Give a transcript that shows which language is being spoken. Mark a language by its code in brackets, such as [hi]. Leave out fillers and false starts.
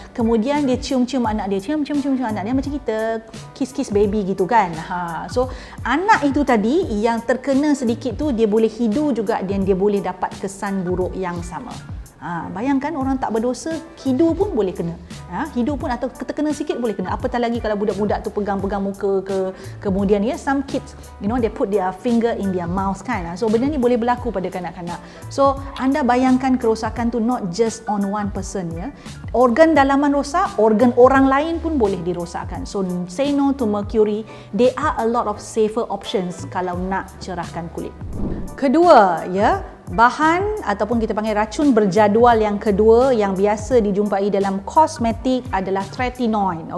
[ms] Kemudian dia cium-cium anak dia, cium anak dia macam kita [en] kiss baby [ms] gitu kan. So anak itu tadi yang terkena sedikit tu dia boleh hidu juga dan dia boleh dapat kesan buruk yang sama. Bayangkan orang tak berdosa, hidu pun boleh kena. Hidu pun atau terkena sikit boleh kena. Apatah lagi kalau budak-budak tu pegang-pegang muka kemudian ya, [en] some kids, they put their finger in their mouth [ms] kan. So benda ni boleh berlaku pada kanak-kanak. So anda bayangkan kerosakan tu [en] not just on one person [ms] ya. Organ dalaman rosak, organ orang lain pun boleh dirosakkan. [en] So say no to mercury. There are a lot of safer options [ms] kalau nak cerahkan kulit. Kedua ya, bahan ataupun kita panggil racun berjadual yang kedua yang biasa dijumpai dalam kosmetik adalah tretinoin.